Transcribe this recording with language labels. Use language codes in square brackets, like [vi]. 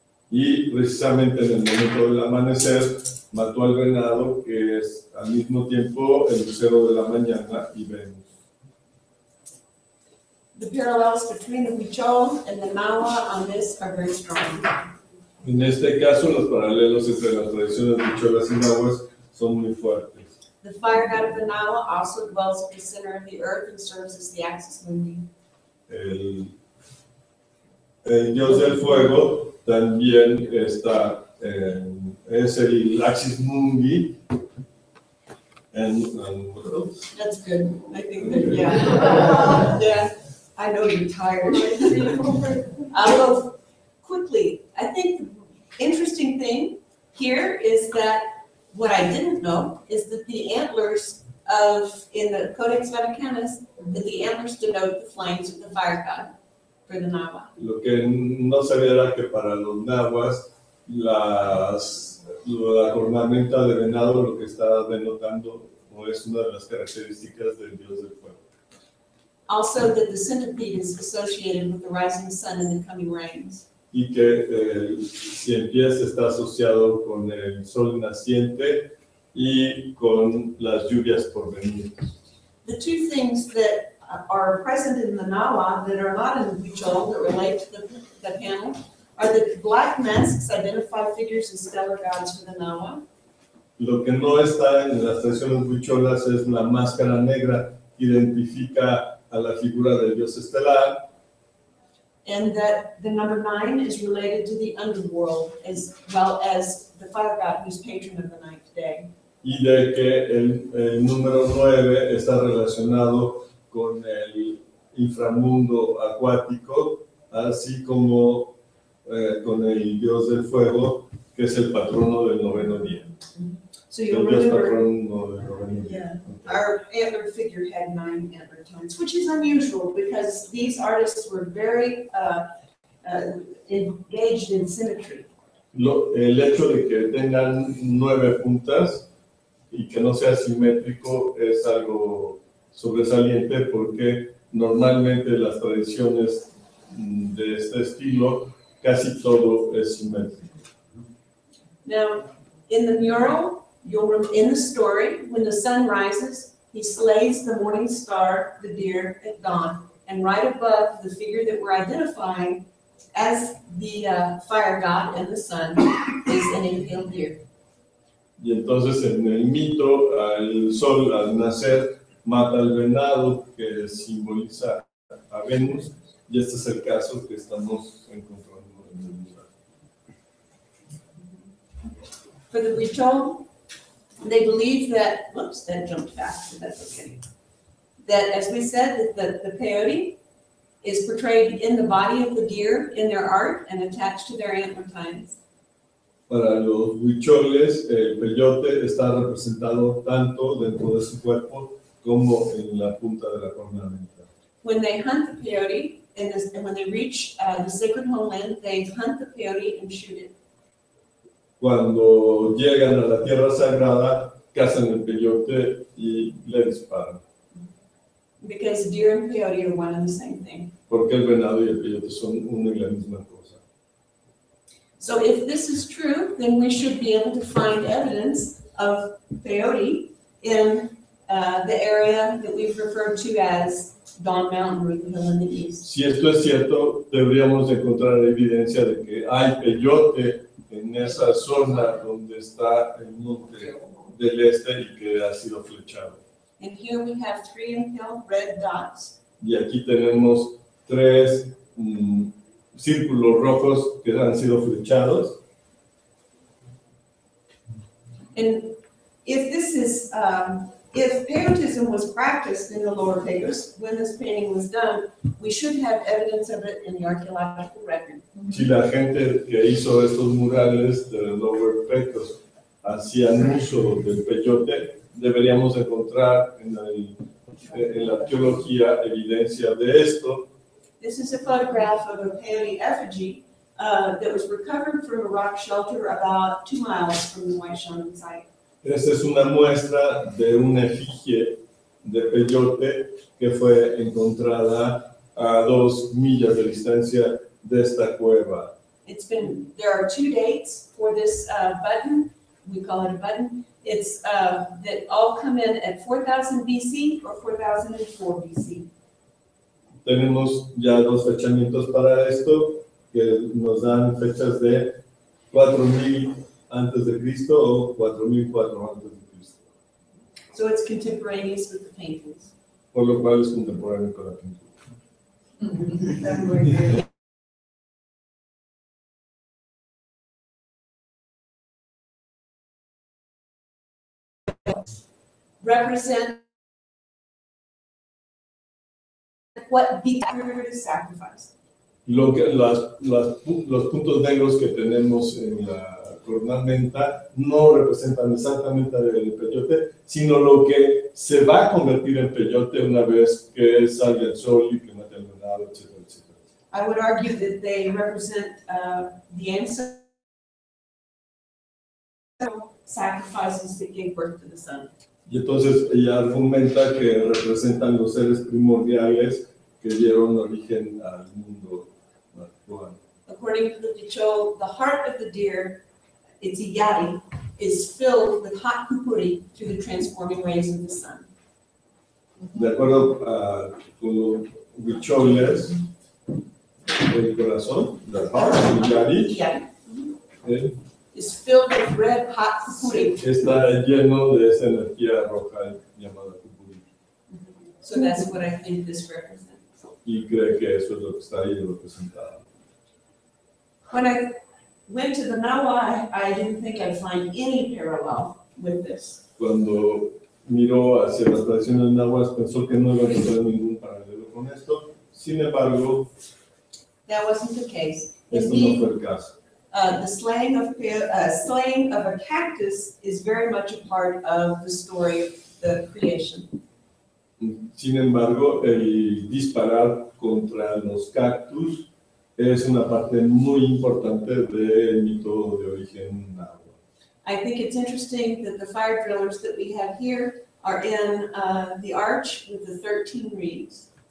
[es] Y precisamente en el momento del amanecer mató al venado, que es al mismo tiempo el lucero de la mañana y Venus. [en] The parallels between the Huichol and the Nawa on this are very strong. [es] En este caso, los paralelos entre las tradiciones huicholas y nahuas son muy fuertes. [en] The fire god of the Nawa also dwells at the center of the earth and serves as the axis mundi. [es] El dios del fuego también está, es el axis mundi. [en] And what else? That's good. I think that, yeah. Yeah. I know you're tired. I'll go quickly. I think the interesting thing here is that what I didn't know is that the antlers in the Codex Vaticanus, that the antlers denote the flames of the fire god for the Nawa. [es] Lo que no sabía era que para los nahuas la cornamenta de venado lo que está denotando o es una de las características del dios del fuego. [en] Also that the centipede is associated with the rising sun and the coming rains. [es] y que si empieza está asociado con el sol naciente y con las lluvias por venir. [en] The two things that are present in the Nawa that are not in the Huichol that relate to the panel are that black masks identify figures as stellar gods for the Nawa. [es] Lo que no está en las tradiciones huicholas es la máscara negra, que identifica a la figura del dios estelar. [en] And that the number 9 is related to the underworld as well as the fire god who's patron of the night today. [es] Y de que el número 9 está relacionado con el inframundo acuático, así como con el dios del fuego, que es el patrono del noveno día. [en] So you'll [es] El dios [en] remember, [es] patrono del noveno día. [en] yeah, our antlered figure had 9 antlered tones, which is unusual because these artists were very engaged in symmetry. [es] El hecho de que tengan 9 puntas y que no sea simétrico es algo sobresaliente porque normalmente las tradiciones de este estilo casi todo es simétrico. [en] Now, in the mural, in the story, when the sun rises, he slays the morning star, the deer, at dawn, and right above the figure that we're identifying as the fire god and the sun is an impaled deer. [es] Y entonces en el mito, el sol al nacer mata al venado que simboliza a Venus, y este es el caso que estamos encontrando en el lugar. [en] For the Huichol, they believe that, whoops, that jumped fast, but that's okay. That, as we said, that the peyote is portrayed in the body of the deer in their art and attached to their antler tines. [es] Para los huicholes, el peyote está representado tanto dentro de su cuerpo como en la punta de la cornamenta. [en] When they hunt the peyote, and when they reach the sacred homeland, they hunt the peyote and shoot it. [es] Cuando llegan a la tierra sagrada, cazan el peyote y le disparan. [en] Because deer and peyote are one and the same thing. [es] Porque el venado y el peyote son una y la misma cosa. [en] So if this is true, then we should be able to find evidence of peyote in the area that we've referred to as Dawn Mountain, Ruth Hill in the east. [es] Si esto es cierto, deberíamos encontrar evidencia de que hay peyote en esa zona donde está el monte del este y que ha sido flechado. [en] And here we have 3 impaled red dots. [es] Y aquí tenemos 3 círculos rojos que han sido flechados. [en] And if this is, if peyotism was practiced in the Lower Pecos when this painting was done, we should have evidence of it in the archaeological record. [es] Si la gente que hizo estos murales de Lower Pecos hacían uso del peyote, deberíamos encontrar en la arqueología evidencia de esto. [en] This is a photograph of a peyote effigy that was recovered from a rock shelter about 2 miles from the White Shaman site. [es] Esta es una muestra de una efigie de peyote que fue encontrada a 2 millas de distancia de esta cueva. [en] There are 2 dates for this button. We call it a button. It's that all come in at 4000 BC or 4004 BC. [es] Tenemos ya 2 fechamientos para esto que nos dan fechas de 4000 antes de Cristo o 4004 antes de Cristo. [en] So it's contemporaneous with the paintings. [es] Por lo cual es contemporáneo con la pintura. [en] Represent what the sacrifice. [es] Lo que, los puntos negros que tenemos en la cornamenta no representan exactamente el peyote, sino lo que se va a convertir en peyote una vez que salga el sol y que mate al venado, etcétera, etcétera. [en] I would argue that they represent the ancestral sacrifices that gave birth to the sun. [es] Y entonces ella argumenta que representan los seres primordiales que dieron origen al mundo actual. [en] according to the Huichol, the heart of the deer, its iyari, is filled with hot pupuri through the transforming rays of the sun. [es] De acuerdo con los huicholes, el corazón, [en] the heart, [es] el yari, [en] Iyari is filled with red hot pupuri. [es] está lleno de esa energía roja llamada pupuri. [en] So that's what I think this represents. [es] Y cree que eso es lo que está ahí representado. [en] When I went to the Nahua, I didn't think I'd find any parallel with this. [es] Cuando miró hacia las tradiciones náhuatl, pensó que no iba a encontrar ningún paralelo con esto. Sin embargo, [en] That wasn't the case. [es] esto no [en] Indeed, [es] fue el caso. [en] the slaying of a cactus is very much a part of the story of the creation. [es] Sin embargo, el disparar contra los cactus es una parte muy importante del mito de origen náhuatl. [en] I think it's interesting that the fire drillers that we have here are in the arch with the 13 reeds.